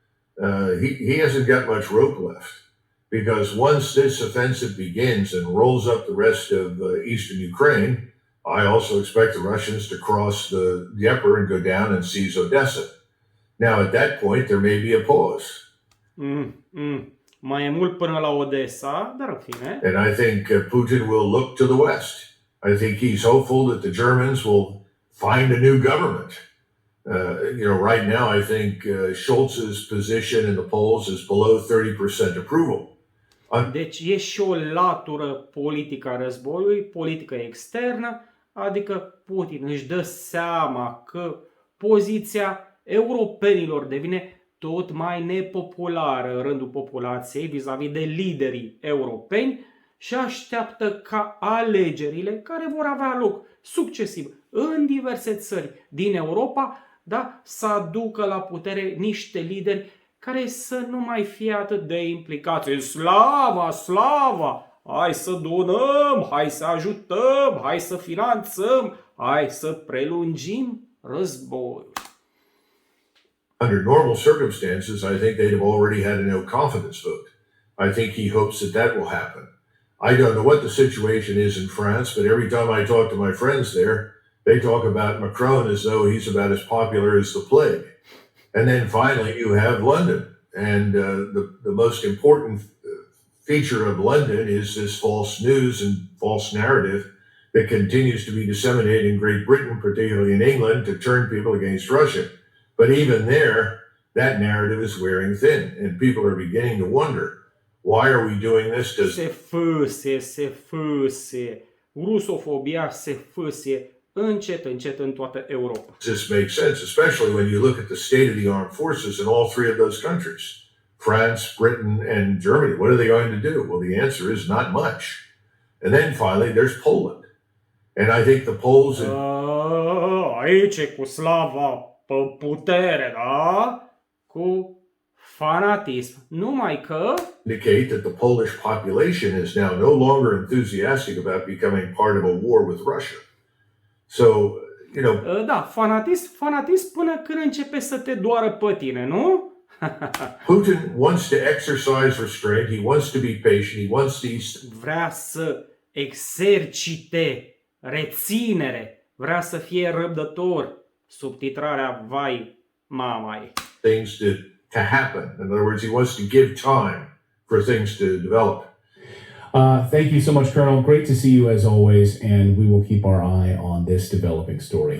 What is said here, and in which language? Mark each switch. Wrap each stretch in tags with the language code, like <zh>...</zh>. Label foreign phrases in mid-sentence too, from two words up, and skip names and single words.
<en>He hasn't got much rope left, because once this offensive begins and rolls up the rest of eastern Ukraine, I also expect the Russians to cross the Dnieper and go down and seize Odessa. Now, at that point, there may be a pause.</en> <ro>Mai e mult până la Odessa, dar în fine.</ro> <en>And I think Putin will look to the West. I think he's hopeful that the Germans will find a new government. Right now, I think Scholz's position in the polls is below 30% approval.</en> <ro>Deci e și o latură politică a războiului, politică externă, adică Putin își dă seama că poziția europenilor devine tot mai nepopulară în rândul populației vis-a-vis de liderii europeni și așteaptă ca alegerile care vor avea loc succesiv în diverse țări din Europa, să aducă la putere niște lideri care să nu mai fie atât de implicați în slava, hai să donăm, hai să ajutăm, hai să finanțăm, hai să prelungim războiul.</ro> <en>Under normal circumstances, I think they'd have already had a no confidence vote. I think he hopes that will happen. I don't know what the situation is in France, but every time I talk to my friends there, they talk about Macron as though he's about as popular as the plague. And then finally you have London. And the most important feature of London is this false news and false narrative that continues to be disseminated in Great Britain, particularly in England, to turn people against Russia. But even there, that narrative is wearing thin, and people are beginning to wonder, why are we doing this?</en> <ro>Se fâse. Rusofobia se fâse încet în toată Europa.</ro> <en>This makes sense, especially when you look at the state of the armed forces in all three of those countries, France, Britain, and Germany. What are they going to do? Well, the answer is not much. And then finally, there's Poland. And I think the polls</en> <ro>Aici e cu slava pe putere, da? Cu fanatism. Numai că</ro> <en>indicate that the Polish population is now no longer enthusiastic about becoming part of a war with Russia. So,</en> <ro>da, fanatism până când începe să te doară pe tine, nu?</ro> <en>Putin wants to exercise restraint, he wants to be patient, he wants these</en> <ro>Vrea să exercite reținere, vrea să fie răbdător. Subtitrarea, vai, mamai.</ro> <en>things to happen. In other words, he wants to give time for things to develop. Thank you so much, Colonel. Great to see you as always, and we will keep our eye on this developing story.</en>